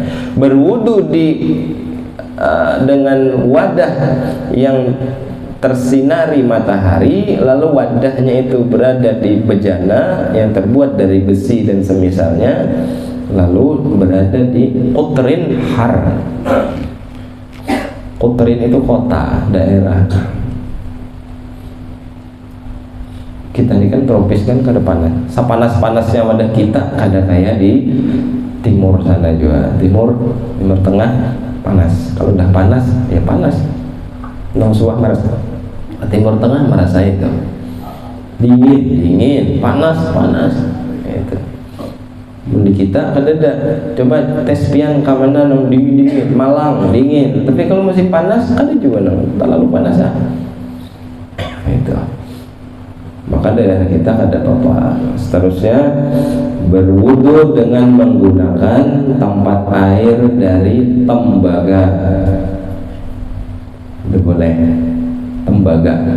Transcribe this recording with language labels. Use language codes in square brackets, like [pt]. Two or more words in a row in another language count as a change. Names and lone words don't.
[id] Berwudu dengan wadah yang tersinari matahari, lalu wadahnya itu berada di bejana yang terbuat dari besi dan semisalnya, lalu berada di [ar] قطر حار. [id] Qutrin itu kota, daerah. [bjn] Kita ini kan tropis kan, kada panas. Sepanas-panasnya wadah kita kada kayak di timur sana juga. [id] Timur tengah panas. Kalau udah panas ya panas. [bjn] Nong suah merasa. [id] Timur tengah merasa itu dingin, panas itu. [bjn] Di kita kada ada. Coba tes pian ke mana nong dingin, Malang dingin. Tapi kalau musim panas kada juga nong terlalu panas ya. [id] Itu. [bjn] Maka daerah kita kada apa-apa. [id] Seterusnya berwudu dengan menggunakan tempat air dari tembaga. Itu boleh. Tembaga.